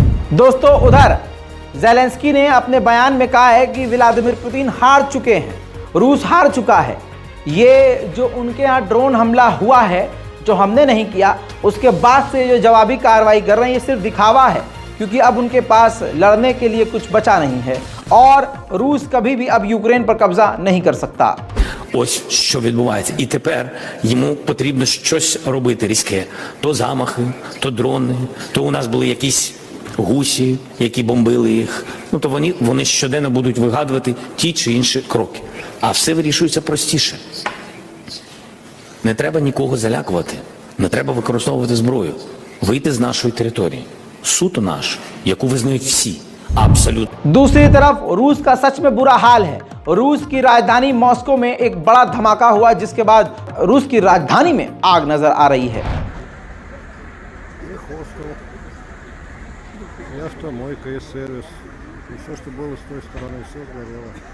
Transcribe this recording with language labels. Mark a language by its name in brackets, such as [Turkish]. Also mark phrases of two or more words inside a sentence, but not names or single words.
[Hindi] दोस्तों, उधर ज़ेलेंस्की ने अपने बयान में कहा है कि व्लादिमीर पुतिन हार चुके हैं, रूस हार चुका है। ये जो उनके यहाँ ड्रोन हमला हुआ है जो हमने नहीं किया, उसके बाद से जो जवाबी कार्रवाई कर रहे हैं, ये सिर्फ दिखावा है, क्योंकि अब उनके पास लड़ने के लिए कुछ बचा नहीं है और रूस कभी भी अब यूक्रेन पर कब्जा नहीं कर सकता। [Ukrainian] Ось що відбувається. І тепер йому потрібно щось робити різке. То замахи, то дрони, то у нас були якісь гусі, які бомбили їх. Ну, то вони щоденно будуть вигадувати ті чи інші кроки. А все вирішується простіше. Не треба нікого залякувати. Не треба використовувати зброю. Вийти з нашої території. Суто нашу, яку визнають всі. Абсолютно. [Hindi] दूसरी तरफ रूस का सच में बुरा हाल है। रूस की राजधानी मॉस्को में एक बड़ा धमाका हुआ, जिसके बाद रूस की राजधानी में आग नजर आ रही है। [Russian] Автомойка и сервис. И все, что было с той стороны, все сгорело.